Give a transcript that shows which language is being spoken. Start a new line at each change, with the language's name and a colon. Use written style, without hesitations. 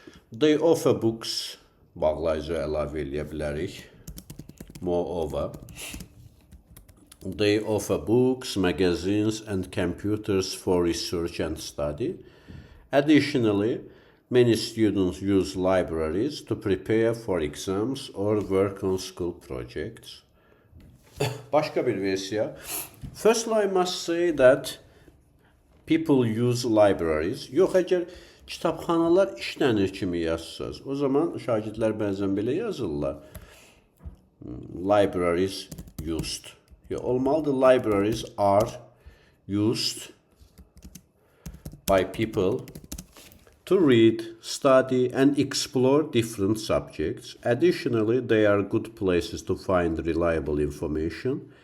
English: They offer books,
Azerbaijani: bağlayıcı əlavə eləyə bilərik.
English: Moreover, they offer books, magazines, and computers for research and study. Additionally, many students use libraries to prepare for exams or work on school projects.
Azerbaijani: Başqa bir versiya.
English: Firstly, I must say that people use libraries.
Azerbaijani: Yox, əgər kitabxanalar işlənir kimi yazsınız, o zaman şagirdlər bəzən belə yazırlar.
English: Libraries used.
Azerbaijani: Olmalıdır,
English: libraries are used by people to read, study, and explore different subjects. Additionally, they are good places to find reliable information.